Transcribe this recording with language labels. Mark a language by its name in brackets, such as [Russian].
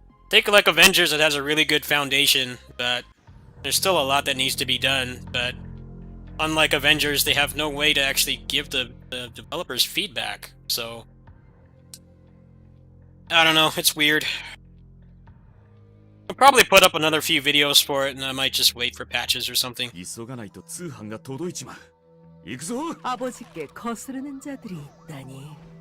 [English] Take like Avengers, it has a really good foundation, but there's still a lot that needs to be done. But unlike Avengers, they have no way to actually give the developers feedback. So I don't know, it's weird. I'll probably put up another few videos for it, and I might just wait for patches or something. [Japanese] 急がないと通販が届いちまう。行くぞ。 [Korean] 아버지께 거스르는 자들이 있다니.